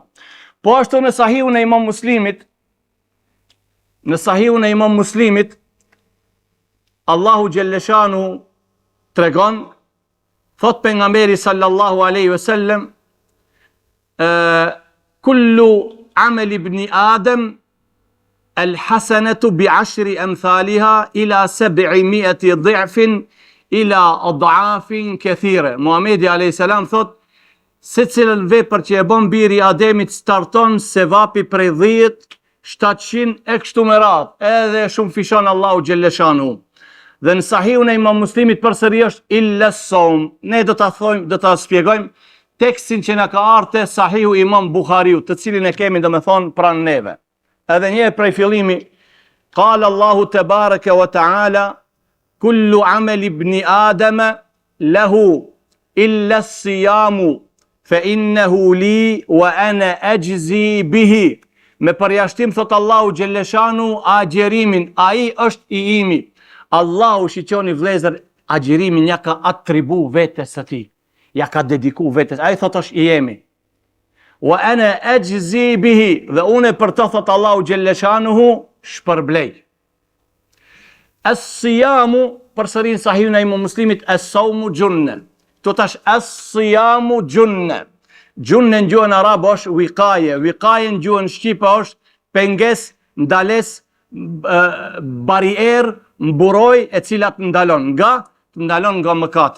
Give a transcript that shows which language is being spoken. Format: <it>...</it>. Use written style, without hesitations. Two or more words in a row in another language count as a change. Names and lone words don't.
<sq>Po ashtu në Sahihun e Imam Muslimit, Allahu Gjelleshanu tregon, thot pejgamberi</sq> <ar>صلى الله عليه وسلم، كل عمل ابن آدم الحسنة بعشر أمثالها إلى 700 ضعف إلى أضعاف كثيرة.</ar> <sq>Muhamedi</sq> <ar>عليه السلام</ar> <sq>thot, secilën vepër që e bën biri i Ademit starton sevapi prej 10, 700 e kështu me radhë, edhe shumë fishon Allahu Gjelleshanu. Dhe në Sahihun e Imam Muslimit përsëri është illa som. Ne do ta shpjegojmë tekstin që na ka ardhur Sahihu Imam Buhariut, të cilin e kemi domethënë pranë neve. Edhe një prej fillimi,</sq> <ar>قال الله تبارك وتعالى، كل عمل ابن آدم له إلا الصيام فإنه لي وأنا أجزي به.</ar> <sq>Me përjashtim thot Allahu Gjelleshanu agjerimin, ai është i imi. Allahu shiqoni vlezër, agjerimin ja ka atribu vetes së tij, ja ka dediku vetes, ai thot është i jemi.</sq> <ar>وأنا أجزي به,</ar> <sq>dhe unë për të thot Allahu Gjelleshanuhu shpërblej. As-siyamu, përsërin Sahihun e Imam Muslimit,</sq> <ar>الصوم جنة.</ar> <sq>To tash</sq> <ar>الصيام جنة.</ar> <sq>Junne në gjuhën arabe është wikaje, wikaje në gjuhën shqipe është penges, ndales, barier, mburoj e cilat ndalon nga mëkatet.</sq>